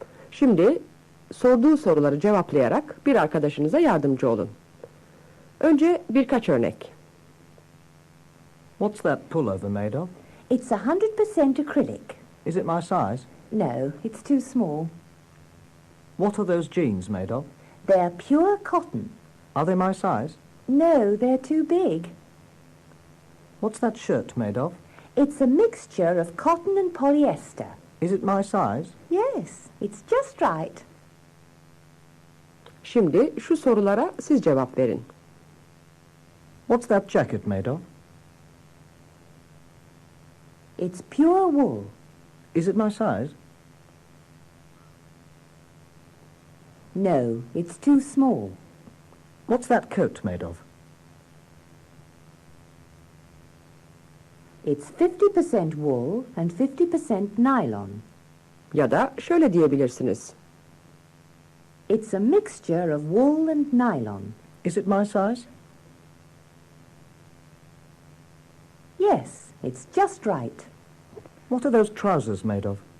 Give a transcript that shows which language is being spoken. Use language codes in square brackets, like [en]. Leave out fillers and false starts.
[tr] Şimdi sorduğu soruları cevaplayarak bir arkadaşınıza yardımcı olun. Önce birkaç örnek. [en] What's that pullover made of? It's 100% acrylic. Is it my size? No, it's too small. What are those jeans made of? They're pure cotton. Are they my size? No, they're too big. What's that shirt made of? It's a mixture of cotton and polyester. Is it my size? Yes, it's just right. [tr] Şimdi şu sorulara siz cevap verin. [en] What's that jacket made of? It's pure wool. Is it my size? No, it's too small. What's that coat made of? It's 50% wool and 50% nylon. [tr] Ya da şöyle diyebilirsiniz. [en] It's a mixture of wool and nylon. Is it my size? Yes, it's just right. What are those trousers made of?